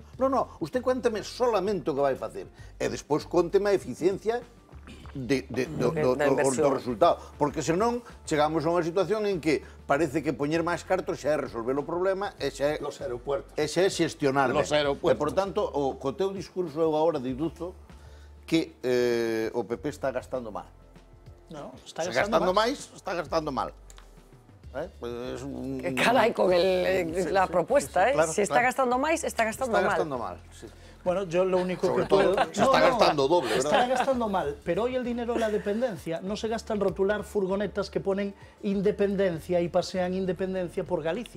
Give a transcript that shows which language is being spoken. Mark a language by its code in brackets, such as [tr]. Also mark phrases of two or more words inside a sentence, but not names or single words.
[es] No, usted cuéntame solamente [gl] o que vai facer e despois conteme a eficiencia do resultado, porque senón chegamos a unha situación en que parece que poñer máis cartos xa é resolver o problema e xa é xestionar. E, por tanto, co teu discurso eu agora deduzo que o PP está gastando mal. No, está gastando máis, está gastando mal. [es] Pues carai, con la propuesta, claro, [gl] si está gastando máis, está gastando mal. [es] Está gastando mal, sí. Bueno, yo lo único que puedo... Se está gastando doble, ¿verdad? Está gastando mal, pero hoy el dinero de la dependencia no se gasta en rotular furgonetas que ponen independencia y pasean independencia por Galicia.